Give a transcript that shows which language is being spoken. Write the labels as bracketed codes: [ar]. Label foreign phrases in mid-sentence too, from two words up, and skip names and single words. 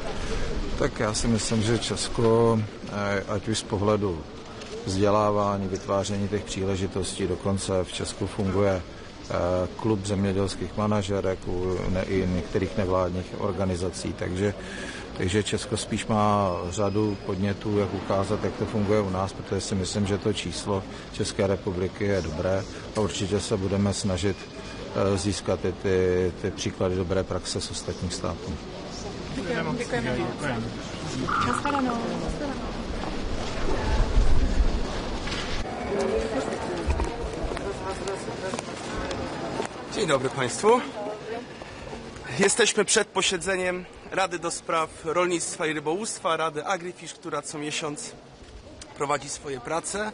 [cs] Tak já si myslím, že Česko, ať už z pohledu vzdělávání, vytváření těch příležitostí, dokonce v Česku funguje klub zemědělských manažerek i některých nevládních organizací, takže Česko spíš má řadu podnětů, jak ukázat, jak to funguje u nás, protože si myslím, že to číslo České republiky je dobré a určitě se budeme snažit získat i ty příklady dobré praxe z ostatních států. Děkujeme. Nashledanou. [pl] Dzień dobry Państwu. Jesteśmy przed posiedzeniem Rady do Spraw Rolnictwa i Rybołówstwa, Rady AgriFish, która co miesiąc prowadzi swoje prace.